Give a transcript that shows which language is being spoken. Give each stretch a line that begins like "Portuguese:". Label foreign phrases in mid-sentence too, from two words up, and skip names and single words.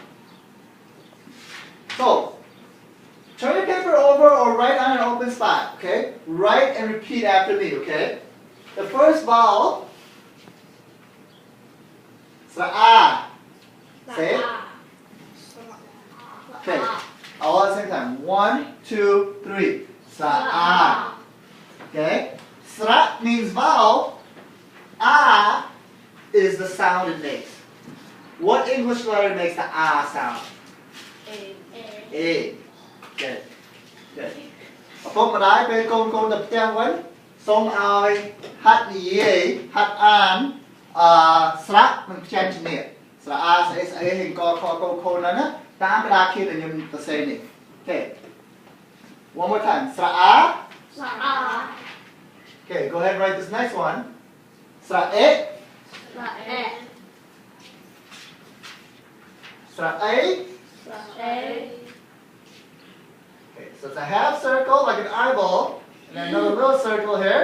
English: So, turn your paper over or write on an open spot. Okay? Write and repeat after me. Okay? The first vowel. Sra. Say it. Okay. All at the same time. 1, 2, 3. Sa. Okay? Sra means vowel. A is the sound it makes. What English letter makes the A sound? A. Good. Good.
Khmer: ឪពុកម្ដាយពេលកូនទៅផ្ទះវិញសូមឲ្យហាត់និយាយហាត់អានស្រៈនិងខ្ចាញ់ជំនះស្រៈអាស្អីស្អីហិងកខកខហ្នឹងណាតាមក្តារខៀនដែលខ្ញុំសរសេរនេះ Okay.
English: One more time. Sra. Okay, go ahead and write this next one. Sra. Sra. Okay, so it's a half circle like an eyeball, and then another little circle here.